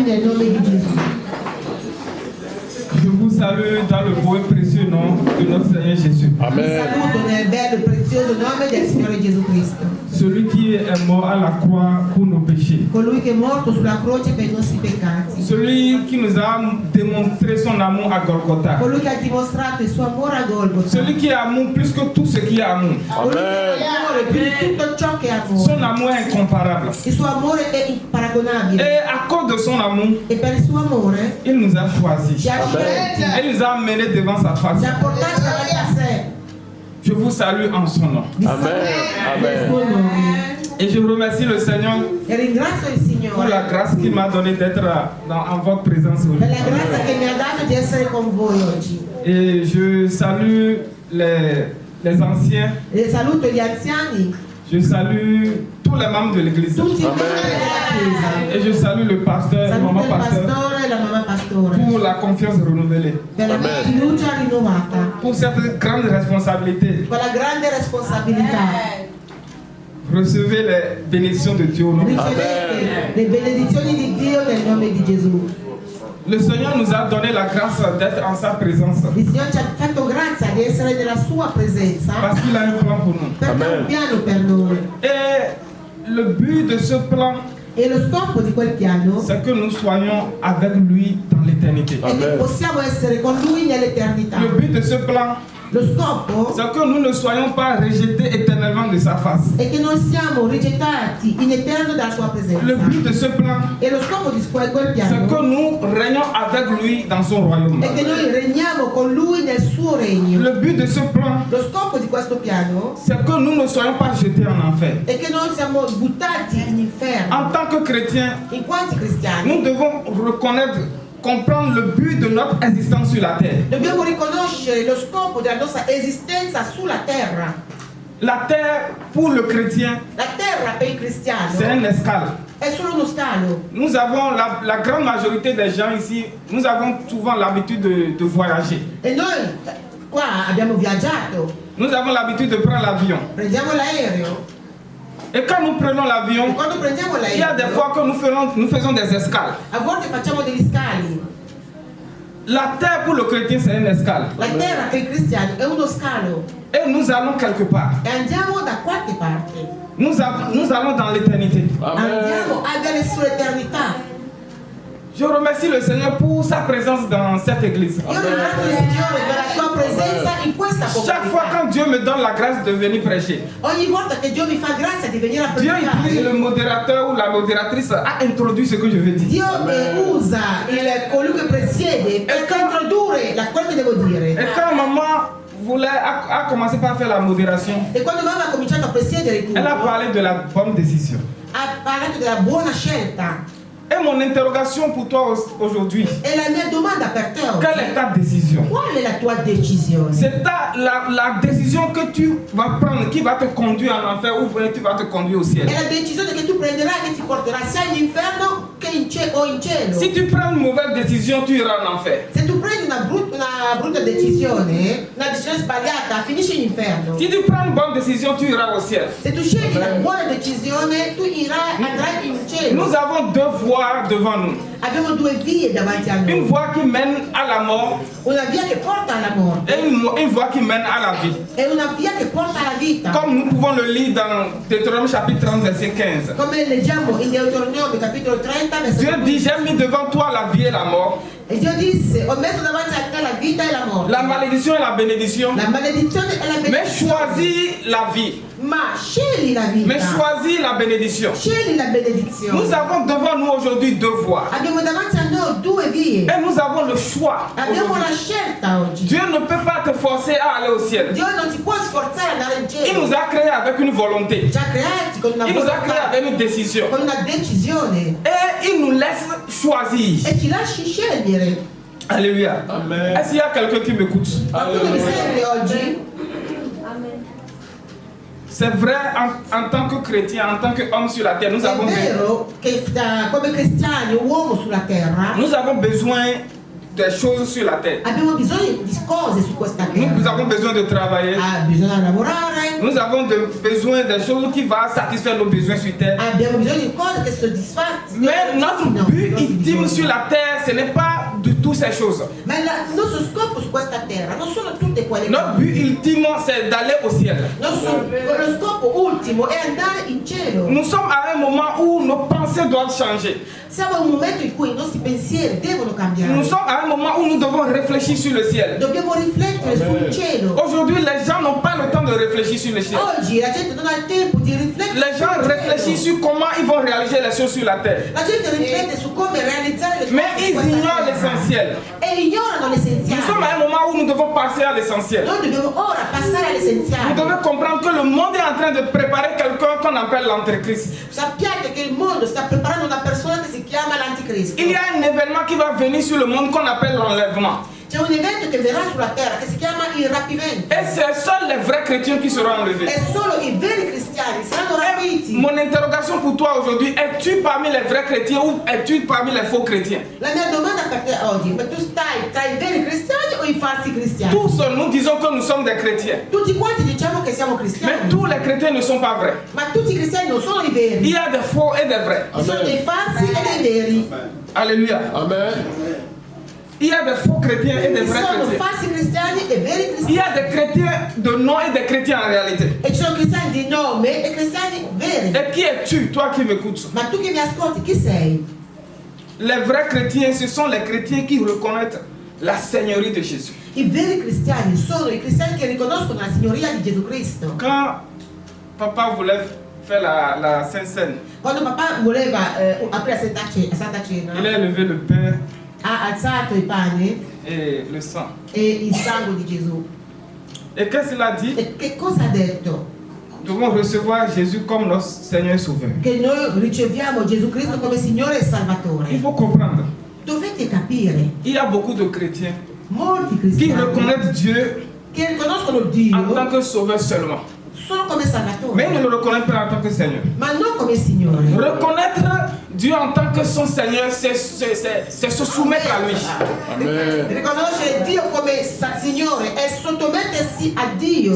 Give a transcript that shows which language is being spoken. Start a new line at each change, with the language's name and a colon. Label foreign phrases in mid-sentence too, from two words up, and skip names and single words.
Italian: nel nome di Gesù.
French: Je vous salue dans le beau et précieux nom de notre Seigneur Jésus.
Italian: Vi saluto nel bello e prezioso nome del Signore Gesù Cristo.
French: Celui qui est mort à la croix pour nos péchés.
Italian: Colui che è morto sulla croce per i nostri peccati.
French: Celui qui nous a démontré son amour à Golgotha.
Italian: Colui che ha dimostrato il suo amore a Golgotha.
French: Celui qui est amour plus que tout ce qui est amour.
Italian: Colui che è amore più di tutto ciò che è amore.
French: Son amour est incomparable.
Italian: Il suo amore è imparagonabile.
French: Et à cause de son amour,
Italian: E per il suo amore
French: il nous a choisis.
Italian: ci ha scelti.
French: Il nous a amenés devant sa face.
Italian: Ci ha portati davanti a sé.
French: Je vous salue en son nom.
Italian: Vi saluto nel suo nome.
French: Et je remercie le Seigneur
Italian: E ringrazio il
French: pour
Italian: Signore
French: la grâce qu'il m'a donnée d'être en votre présence
Italian: per
French: aujourd'hui.
Italian: la grazia che mi ha dato di essere con voi oggi.
French: Et je salue les anciens.
Italian: E saluto gli anziani,
French: Je salue tous les membres de l'église.
Italian: tutti i membri della Chiesa.
French: Et je salue le pasteur, le
Italian: Saluto
French: maman
Italian: il
French: pasteur,
Italian: pastore e la mamma pastore
French: pour la confiance renouvelée,
Italian: per la fiducia rinnovata,
French: pour cette grande responsabilité.
Italian: con la grande responsabilità.
French: Recevez les bénédictions de Dieu au nom de Jésus.
Italian: Ricevete le benedizioni di Dio nel nome di Gesù.
French: Le Seigneur nous a donné la grâce d'être en sa présence
Italian: Il Signore ci ha fatto grazia di essere nella sua presenza
French: parce qu'il a un plan pour nous.
Italian: perché ha un piano per noi.
French: Et le but de ce plan,
Italian: E lo scopo di quel piano
French: c'est que nous soyons avec lui dans l'éternité.
Italian: è che possiamo essere con Lui nell'eternità.
French: Le but de ce plan,
Italian: Lo scopo
French: c'est que nous ne soyons pas rejetés éternellement de sa face.
Italian: è che non siamo rigettati in eterno dalla sua presenza.
French: Le but de ce plan,
Italian: E lo scopo di quel
French: c'est
Italian: piano
French: que nous régnons avec lui dans son royaume.
Italian: è che noi regniamo con Lui nel suo regno.
French: Le but de ce plan,
Italian: Lo scopo di questo piano
French: c'est que nous ne soyons pas jetés en enfer.
Italian: è che noi siamo buttati in inferno.
French: En tant que chrétiens,
Italian: In quanti cristiani
French: nous devons reconnaître, comprendre le but de notre existence sur la terre.
Italian: dobbiamo riconoscere lo scopo della nostra esistenza sulla terra.
French: La terre, pour le chrétien,
Italian: La terra per il cristiano
French: c'est un escale.
Italian: è solo uno scalo.
French: Nous avons, la grande majorité des gens ici, nous avons souvent l'habitude de voyager.
Italian: E noi qua abbiamo viaggiato,
French: Nous avons l'habitude de prendre l'avion.
Italian: prendiamo l'aereo.
French: Et quand nous prenons
Italian: E
French: l'avion,
Italian: quando prendiamo
French: il y a des
Italian: l'aereo,
French: fois que nous faisons des escales.
Italian: a volte facciamo degli scali.
French: La terre pour le chrétien, c'est une escale.
Italian: La terra per il cristiano è uno scalo.
French: Et nous allons quelque part.
Italian: E andiamo da qualche parte.
French: Nous allons dans l'éternité.
Italian: Andiamo a vedere sull'eternità.
French: Je remercie le Seigneur pour sa présence dans cette église.
Italian: Io ringrazio il Signore per la sua presenza in questa
French: Chaque fois
Italian: comunità.
French: quand Dieu me donne la grâce de venir prêcher,
Italian: Ogni volta che Dio mi fa grazia di venire a
French: Dieu utilise
Italian: predicare,
French: le modérateur ou la modératrice à introduire ce que je veux dire.
Italian: Dio usa colui che presiede per introdurre quello che devo dire.
French: Et quand maman a commencé par faire la modération,
Italian: E quando mamma ha cominciato a presiedere il culto,
French: elle a parlé de la bonne décision.
Italian: ha parlato della buona scelta.
French: Et mon interrogation pour toi aujourd'hui,
Italian: E la mia domanda per te oggi,
French: quelle est ta décision?
Italian: qual è la tua decisione?
French: C'est la décision que tu vas prendre qui va te conduire en enfer ou bien tu vas te conduire au ciel.
Italian: È la decisione che tu prenderai che ti porterà sia all'inferno che o in cielo.
French: Si tu prends une mauvaise décision, tu iras en enfer.
Italian: Se tu prendi una brutta decisione, una decisione sbagliata, finisci in inferno.
French: Si tu prends une bonne décision, tu iras au ciel.
Italian: Se tu scegli una buona decisione, tu andrai in cielo.
French: Nous avons deux voies devant nous.
Italian: Abbiamo due vie davanti a
French: Une
Italian: noi.
French: voie qui mène à la mort
Italian: Una via che porta alla morte
French: et une voie qui mène à la vie.
Italian: e una via che porta alla vita.
French: Comme nous pouvons le lire dans Deutéronome chapitre 30, verset 15.
Italian: Come leggiamo in Deuteronomio capitolo 30, versetto
French: Dieu dit,
Italian: 15.
French: j'ai mis devant toi la vie et la mort,
Italian: E Dio disse, ho messo davanti a te la vita e la morte.
French: la malédiction et la bénédiction.
Italian: La maledizione e la
French: Mais
Italian: benedizione.
French: choisis la vie.
Italian: Ma scegli la vita.
French: Mais choisis la bénédiction.
Italian: Scegli la benedizione.
French: Nous avons devant nous aujourd'hui deux voies.
Italian: Abbiamo davanti a noi due vie.
French: Et nous avons le choix.
Italian: Abbiamo la
French: aujourd'hui.
Italian: scelta oggi.
French: Dieu ne peut pas te forcer à aller au ciel.
Italian: Dio non ti può sforzare ad andare in
French: Il
Italian: cielo.
French: nous a créés avec une volonté.
Italian: Ci ha creati con una
French: Il nous a créés
Italian: volontà,
French: avec une décision.
Italian: con una decisione.
French: Et il nous laisse choisir.
Italian: E ci lasci scegliere.
French: Alléluia.
Italian: Amen.
French: Est-ce qu'il y a quelqu'un qui m'écoute?
Italian: Ma tu che mi segui oggi?
French: C'est vrai, en tant que chrétien, en tant qu'homme sur la terre, nous
Italian: È
French: avons,
Italian: vero che come cristiani, uomo sulla terra,
French: nous avons besoin des choses sur la terre.
Italian: Abbiamo bisogno di cose su questa terra.
French: Nous avons besoin de travailler.
Italian: Bisogna lavorare.
French: Nous avons besoin des choses qui vont satisfaire nos besoins sur terre.
Italian: Abbiamo bisogno di cose che soddisfacciano.
French: Mais notre but ultime sur la terre, ce n'est pas de toutes ces choses.
Italian: Ma il nostro scopo su questa terra non sono tutte quelle
French: Notre
Italian: cose.
French: but ultime, c'est d'aller au ciel.
Italian: Lo scopo ultimo è andare in cielo.
French: Nous sommes à un moment où nos pensées doivent changer.
Italian: Siamo in un momento in cui i nostri pensieri devono cambiare.
French: Nous sommes à un moment où nous devons réfléchir sur le ciel.
Italian: Dobbiamo riflettere sul cielo.
French: Aujourd'hui, les gens n'ont pas le temps de réfléchir sur le ciel.
Italian: Oggi la gente non ha il tempo di riflettere.
French: Les gens
Italian: sul cielo.
French: réfléchissent sur comment ils vont réaliser les choses sur la terre.
Italian: La gente riflette su come realizzare le cose.
French: Mais
Italian: su
French: ils
Italian: questa
French: ignorent
Italian: terra.
French: l'essentiel.
Italian: E ignorano l'essenziale.
French: Nous sommes à un moment où nous devons passer à l'essentiel.
Italian: Noi dobbiamo ora passare all'essenziale.
French: Vous devez comprendre que le monde est en train de préparer quelqu'un qu'on appelle l'antéchrist.
Italian: Sappiate che il mondo sta preparando una persona che si chiama l'anticristo.
French: Il y a un événement qui va venir sur le monde qu'on appelle l'enlèvement.
Italian: C'è un evento che verrà sulla terra che si chiama il rapimento.
French: Et c'est seuls les vrais chrétiens qui seront enlevés.
Italian: E solo i veri cristiani saranno rapiti.
French: Mon interrogation pour toi aujourd'hui, es-tu parmi les vrais chrétiens ou es-tu parmi les faux chrétiens?
Italian: La mia domanda per te oggi, ma tu stai tra i veri cristiani o i falsi cristiani?
French: Tous nous disons que nous sommes des chrétiens.
Italian: Tutti quanti diciamo che siamo
French: Mais
Italian: cristiani,
French: tous les chrétiens ne sont pas vrais.
Italian: ma tutti i cristiani non sono i veri.
French: Il y a des faux et des vrais.
Italian: Ci sono dei falsi e dei veri.
French: Alléluia.
Italian: Amen.
French: Il y a des faux chrétiens et des
Italian: Ci
French: vrais
Italian: sono
French: chrétiens.
Italian: falsi cristiani e veri
French: Il y
Italian: cristiani.
French: a des chrétiens de nom et des chrétiens en réalité.
Italian: E ci sono cristiani di nome e cristiani veri.
French: Et qui es-tu, toi qui m'écoutes?
Italian: Ma tu che mi ascolti, chi sei?
French: Les vrais chrétiens, ce sont les chrétiens qui reconnaissent la seigneurie de Jésus.
Italian: I veri cristiani sono i cristiani che riconoscono la signoria di Gesù Cristo.
French: Quand papa voulait faire la Sainte Seine,
Italian: Quando papà voleva aprire la Santa Cena,
French: il a levé le pain
Italian: ha alzato i pani
French: et le sang.
Italian: e il sangue di Gesù.
French: Et qu'est-ce qu'il a dit?
Italian: E che cosa ha detto?
French: Nous devons recevoir Jésus comme notre Seigneur et Sauveur.
Italian: Che noi riceviamo Gesù Cristo come Signore e
French: Il
Italian: Salvatore.
French: faut comprendre.
Italian: Dovete capire,
French: Il y a beaucoup de chrétiens
Italian: molti
French: qui
Italian: cristiani
French: reconnaissent Dieu
Italian: che riconoscono
French: en
Italian: Dio
French: tant que Sauveur seulement.
Italian: solo come Salvatore,
French: Mais ils ne le reconnaissent pas en tant que Seigneur.
Italian: ma non come Signore.
French: Reconnaître Dieu en tant que son Seigneur, c'est se soumettre à lui.
Italian: Amen. Riconoscere Dio come Signore è sottomettersi a Dio,